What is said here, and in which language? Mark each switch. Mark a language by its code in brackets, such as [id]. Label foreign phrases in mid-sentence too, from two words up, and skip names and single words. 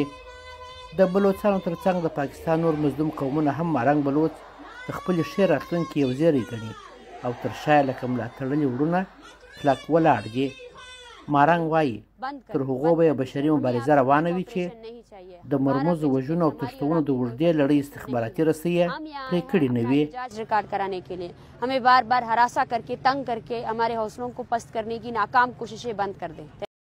[ps] د بلوڅانو تر څنګ د پاکستان نور مظلوم قومونه هم مارنګ بلوڅ د خپلې ښې راتلونکي یو زیری ګڼي او تر شا یې لکه ملا تړلي وروڼه کلک ولاړ دي. مارنګ وایي تر هغو به یې بشري مبارزه روانه وي چې د مرموزو وژنو او تښتونو د اوږدې لړۍ استخباراتي رسۍ پرې کړې نه وي. [ur] ریکارڈ کرانے کے لیے ہمیں بار بار ہراسا کرکے تنگ کرکے ہمارے حوصلوں کو پست کرنے کی ناکام کوششیں بند کر دیں.